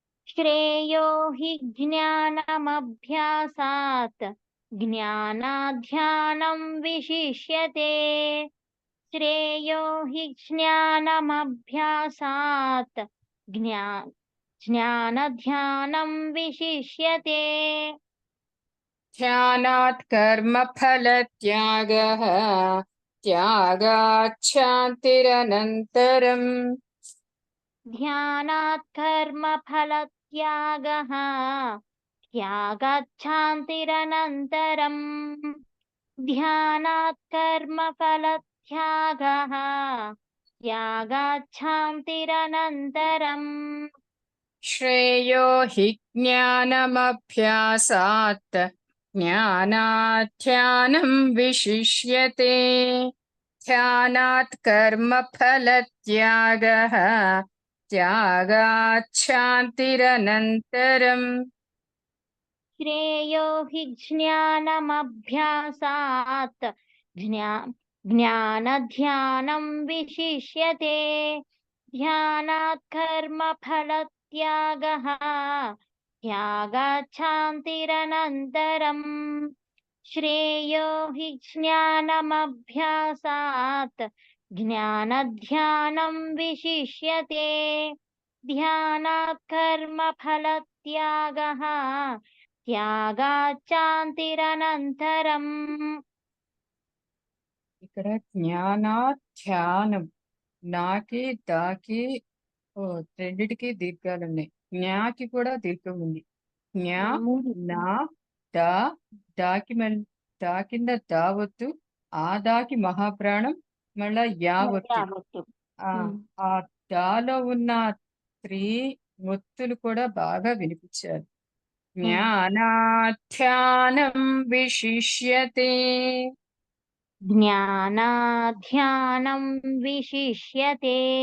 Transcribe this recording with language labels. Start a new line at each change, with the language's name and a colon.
Sanskrit: श्रेयो हि ज्ञानमभ्यासात् ज्ञानाध्यानं विशिष्यते श्रेयो हि ज्ञानमभ्यासात् ज्ञानध्यानं विशिष्यते ధ్యానాత్ కర్మఫలత్యాగః త్యాగాత్ శాంతిరనంతరం ध्यानात् कर्मफलत्यागः त्यागात् शान्तिरनन्तरम् ध्यानात् कर्मफलत्यागः त्यागात् शान्तिरनन्तरम् శ్రేయో హి జ్ఞానమభ్యాసాత్ జ్ఞానాధ్యానం విశిష్యతే ధ్యానాత్ కర్మఫలత్యాగః త్యాగాత్ శాంతిరనంతరం श्रेयो हि ज्ञानमभ्यासात् ज्ञानध्यानं विशिष्यते ध्यानात् कर्मफलत्यागः त्यागात् शान्तिरनन्तरम् श्रेयो हि ज्ञानमभ्यासात् ज्ञानध्यानं विशिष्यते ध्यानात् कर्मफलत्यागः त्यागात् शान्तिरनन्तरम्
Telugu: ఇక్కడ జ్ఞానాధ్యానం నాకి దాకి ఓ రెండిటికి దీర్ఘాలు ఉన్నాయి జ్ఞాకి కూడా దీర్ఘం ఉంది జ్ఞా నా దా దాకి దా కింద దావత్తు ఆ దాకి మహాప్రాణం మళ్ళా యావత్తు యావత్తు ఆ ఆ దాలో ఉన్న త్రీ ఒత్తులు కూడా బాగా వినిపించారు
Sanskrit: జ్ఞానాధ్యానం విశిష్యతే ज्ञानाध्यानं विशिष्यते